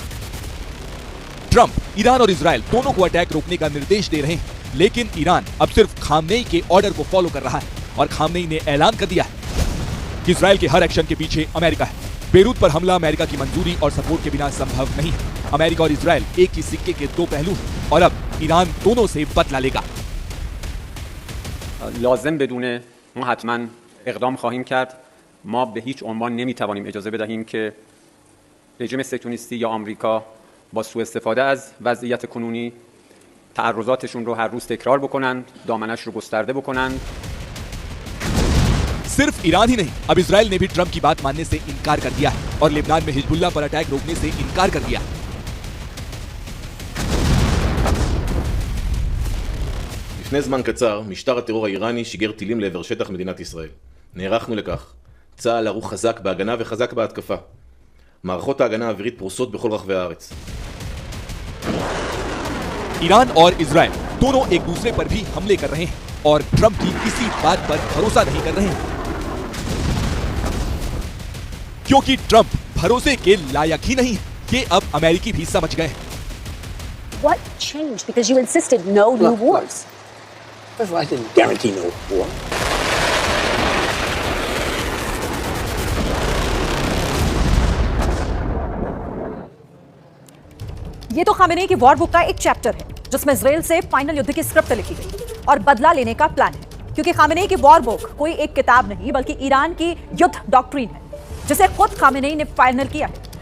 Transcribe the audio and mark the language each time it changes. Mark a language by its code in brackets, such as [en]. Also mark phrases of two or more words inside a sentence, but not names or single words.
[hi] ट्रंप ईरान और इजराइल दोनों को अटैक रोकने का निर्देश दे रहे हैं, लेकिन ईरान अब सिर्फ खामनेई के ऑर्डर को फॉलो कर रहा है और खामनेई ने ऐलान कर दिया है कि इजराइल के हर एक्शन के पीछे अमेरिका है। बेरूत पर हमला अमेरिका की मंजूरी और सपोर्ट के बिना संभव नहीं है। अमेरिका और इजराइल एक ही सिक्के के दो पहलू हैं और अब ईरान दोनों से बदला लेगा। [fa] لازم بدونه ما حتما اقدام خواهیم کرد. ما به هیچ عنوان نمیتوانیم اجازه بدهیم که رژیم صهیونیستی یا آمریکا با سوء استفاده از وضعیت کنونی تعرضاتشون رو هر روز تکرار بکنن، دامنش رو گسترده بکنن. [hi] सिर्फ ईरान ही नहीं, अब इजराइल ने भी ट्रंप की बात मानने से इनकार कर दिया है और लेबनान में हिजबुल्लाह पर अटैक रोकने से इनकार कर दिया। [he] לפני זמן קצר, משטר הטרור האיראני שיגר טילים לעבר שטח מדינת ישראל. נערכנו לכך. צה"ל ערוך חזק בהגנה וחזק בהתקפה. מערכות ההגנה האווירית פרוסות בכל רחבי הארץ. [hi] ईरान और इजराइल दोनों एक दूसरे पर भी हमले कर रहे हैं और ट्रंप की किसी बात पर भरोसा नहीं कर रहे हैं, क्योंकि ट्रंप भरोसे के लायक ही नहीं है। ये अब अमेरिकी भी समझ गए हैं। [en] What changed? Because you insisted no new wars. I didn't guarantee no war. [hi] ये तो खामेनेई की [en] war book [hi] का एक चैप्टर है, जिसमें इजराइल से फाइनल युद्ध की स्क्रिप्ट लिखी गई और बदला लेने का प्लान है। क्योंकि खामेनेई की [en] war book [hi] कोई एक किताब नहीं, बल्कि ईरान की युद्ध डॉक्ट्रिन है, जिसे खुद खामेनेई ने फाइनल किया है।